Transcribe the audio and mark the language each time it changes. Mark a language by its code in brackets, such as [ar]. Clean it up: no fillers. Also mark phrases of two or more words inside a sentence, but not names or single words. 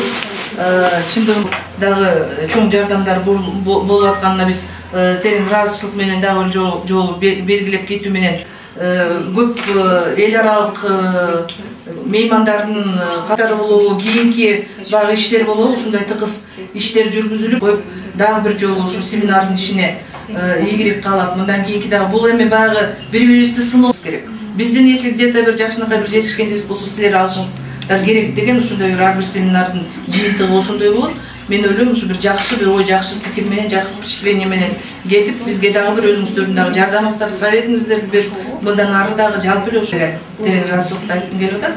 [ky] Чындыгында дагы чоң жардамдар болуп атканына биз терең ыраазычылык менен дагы жолу белгилеп кетүү менен көп эл аралык меймандардын катары болобу, кийинки багы иштер болобу, ушундай тыгыз иштер жүргүзүлүп коюп дагы бир жолу ушу семинардын ишине ийгилик каалап, мындан кийинки дагы бул эми баягы бири-бирибизди сынообуз керек. Биздин [ru] если где-то [ky] бир жакшынакай бир жетишкендибиз болсо силер алышыңыздар керек деген ушундай бир ар бир семинардын жыйынтыгы ошондой болот. Мен ойлойм, ушу бир жакшы бир ой, жакшы пикир менен, жакшы впечатление менен кетип, бизге дагы бир өзүңүздөрдүн дагы жардамыңыздарды, советиңиздерди берип, мындан ары дагы жалпы эле ошо терең ыраазычылыкты айткым келип атат.